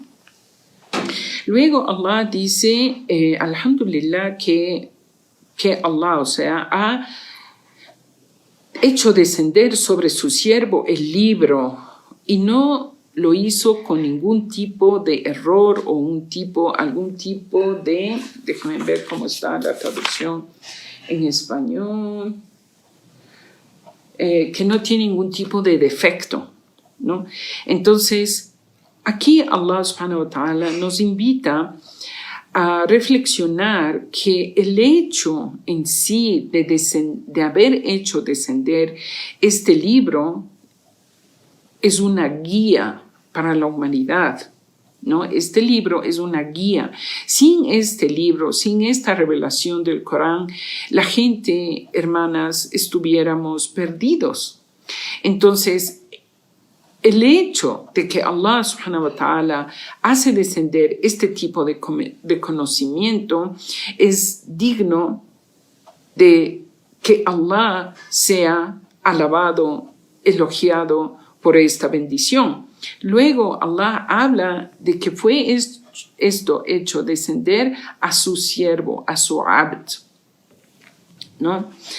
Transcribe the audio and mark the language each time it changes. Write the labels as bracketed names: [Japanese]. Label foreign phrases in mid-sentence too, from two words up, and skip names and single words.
[Spanish] Luego Allah dice [Arabic] الحمد لله [Spanish] que Allah, o sea, ha hecho descender sobre su siervo el libro y no lo hizo con ningún tipo de error o algún tipo de, déjame ver cómo está la traducción en español, que no tiene ningún tipo de defecto, ¿no? Entonces, aquí [Arabic] الله سبحانه وتعالى [Spanish] nos invita a reflexionar que el hecho en sí de haber hecho descender este libro es una guía para la humanidad, ¿no? Este libro es una guía. Sin este libro, sin esta revelación del Corán, la gente, hermanas, estuviéramos perdidos. Entonces, el hecho de que [Arabic] الله سبحانه وتعالى [Spanish] hace descender este tipo de conocimiento es digno de que Allah sea alabado, elogiado por esta bendición. Luego Allah habla de que fue esto hecho descender a su siervo, a su abd, ¿no?